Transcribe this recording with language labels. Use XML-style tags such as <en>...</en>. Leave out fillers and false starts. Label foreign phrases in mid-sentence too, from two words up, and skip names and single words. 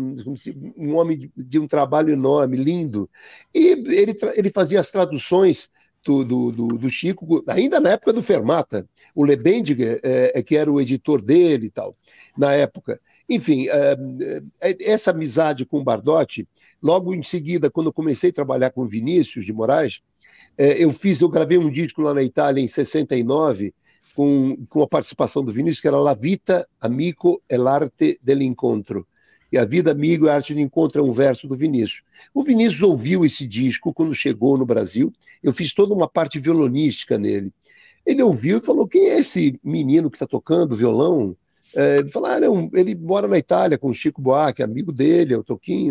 <pt>Um homem de um trabalho enorme, lindo. E ele fazia as traduções do Chico, ainda na época do Fermata, o Lebendiger, que era o editor dele e tal, na época. Enfim, essa amizade com o Bardotti, logo em seguida, quando eu comecei a trabalhar com Vinícius de Moraes, eu gravei um disco lá na Itália em 69, com a participação do Vinícius, que era La Vita, Amico e l'arte dell'incontro. E a vida, amigo, e a arte de encontro é um verso do Vinícius. O Vinícius ouviu esse disco quando chegou no Brasil. Eu fiz toda uma parte violonística nele. Ele ouviu e falou, quem é esse menino que está tocando violão? Ele falou, ele mora na Itália com o Chico Buarque, amigo dele, é o Toquinho.</pt>